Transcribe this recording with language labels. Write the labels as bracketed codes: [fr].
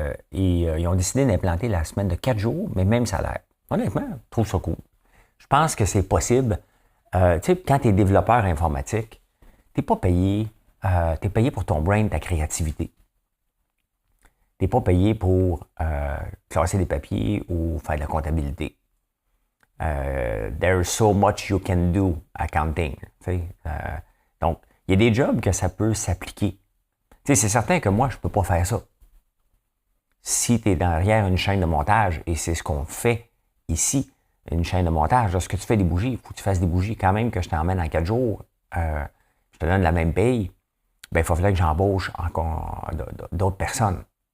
[fr] Ils ont décidé d'implanter la semaine de 4 jours, mais même salaire. Honnêtement, je trouve ça cool. Je pense que c'est possible. Tu sais, quand tu es développeur informatique, tu n'es pas payé. Tu es payé pour ton brain, ta créativité. Tu n'es pas payé pour classer des papiers ou faire de la comptabilité. [en] There's so much you can do accounting. [fr] Donc, il y a des jobs que ça peut s'appliquer. C'est certain que moi, je ne peux pas faire ça. Si tu es derrière une chaîne de montage, et c'est ce qu'on fait ici, une chaîne de montage, lorsque tu fais des bougies, il faut que tu fasses des bougies. Quand même que je t'emmène en 4 jours, je te donne la même paye, ben, il faudrait que j'embauche encore d'autres personnes.